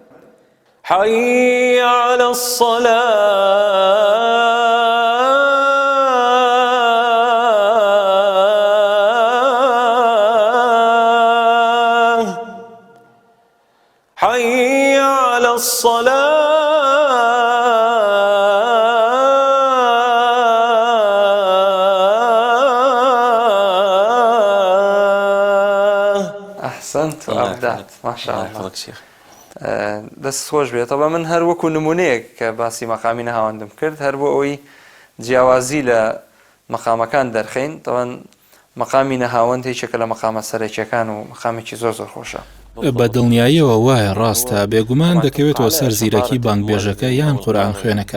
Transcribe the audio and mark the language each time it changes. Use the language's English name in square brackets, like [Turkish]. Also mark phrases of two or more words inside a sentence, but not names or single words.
[Arabic] حي على الصلاة حي على الصلاة أحسنت وأبدعت ما شاء الله [Central Kurdish] دەست خۆش بێت. طبعا من هەر وەکو نمونەیەک کە باسی مەقامی نەهاوەندم کرد هەر بۆ ئەوەی جیاوازی لە مەقامەکان دەرخەین. طبعا مەقامی نەهاوەند هیچێکە لە مەقامە سەرەکیەکان و مەقامێکی زۆر زۆر خۆشە. بە دڵنیاییەوە وایە ڕاستە، بێگومان دەکەوێتەوە سەر زیرەکی بانگبێژەکە یان قورئان خوێنەکە.